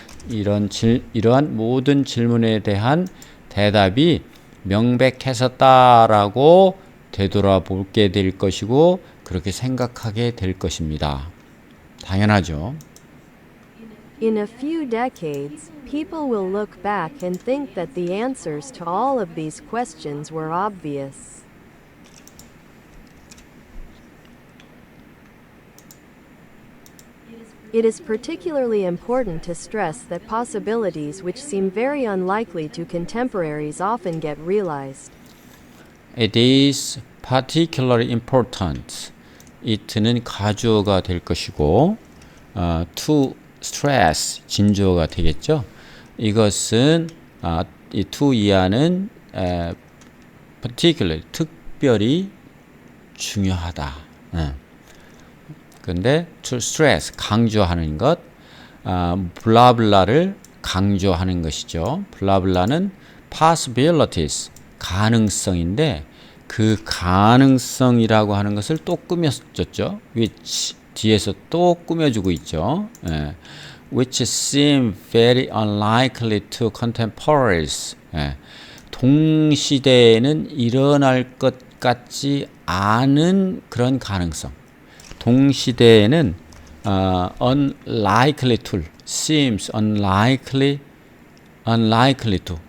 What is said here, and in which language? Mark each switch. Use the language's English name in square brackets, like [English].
[Korean] 이러한 모든 질문에 대한 대답이 명백했었다라고 되돌아보게 될 것이고 그렇게 생각하게 될 것입니다. 당연하죠. [English] In a few decades, people will look back and think that the answers to all of these questions were obvious. It is particularly important to stress that possibilities which seem very unlikely to contemporaries often get realized. It is particularly important. [Korean] it는 가주어가 될 것이고 to stress 진주어가 되겠죠. 이것은 이 to 이하는 particularly 특별히 중요하다. 근데 to stress 강조하는 것, 블라블라를 강조하는 것이죠. 블라블라는 possibilities 가능성인데 그 가능성이라고 하는 것을 또 꾸며줬죠. which 뒤에서 또 꾸며주고 있죠. [English] which seem very unlikely to contemporaries. [Korean] 동시대에는 일어날 것 같지 않은 그런 가능성. 동시대에는 [English] unlikely to, seems unlikely to.